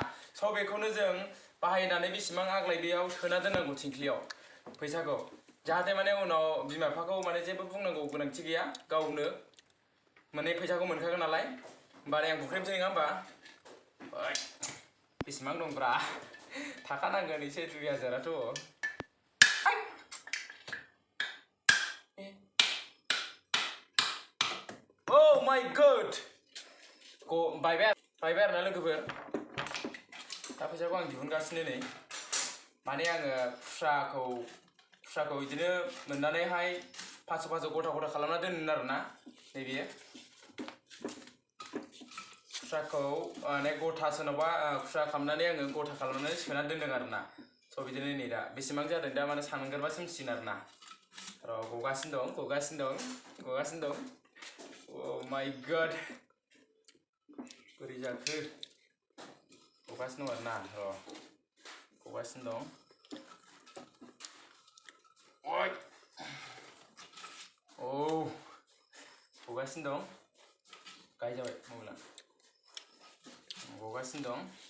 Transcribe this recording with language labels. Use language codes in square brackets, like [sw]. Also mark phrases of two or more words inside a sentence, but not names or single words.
[brx] स' बेखौनो जों बाहायनानै बेसेबां आग्लाय बेयाव सोना दोननांगौ थिंख्लियाव फैसाखौ। जाहाथे माने उनाव बिमा बिफाखौ माने जेबो बुंनांगौ गोनांथि गैया। गावनो माने फैसाखौ मोनखागोन नालाय। होमबा आं बुख्रेबसै नङा होमबा। बेसेबां दंब्रा थाखा नांगोन एसे 2,000आथ'। [en] Oh my god! [brx] बायबाय आरोना लोगोफोर। दा फैसाखौ आं दिहुनगासिनो नै। माने आङो खुस्राखौ बिदिनो मोननानैहाय 500 गथा खालामना दोनोमोन आरोना। नैबेयो खुस्राखौ माने गथा सोरनावबा खुस्रा खालामनानै आङो गथा खालामनानै सोना दोनदों आरोना। स' बिदिनो नै दा बेसेबां जादों दा माने सानग्रोबासो मिथिगोन आरोना। र' गगासिनो दं। [en] Oh my god! [brx] बोरै जाखो गगासिनो दं आरोना। गगासिनो दं। गगासिनो दं। गाय जाबाय मबाइला। गगासिनो दं।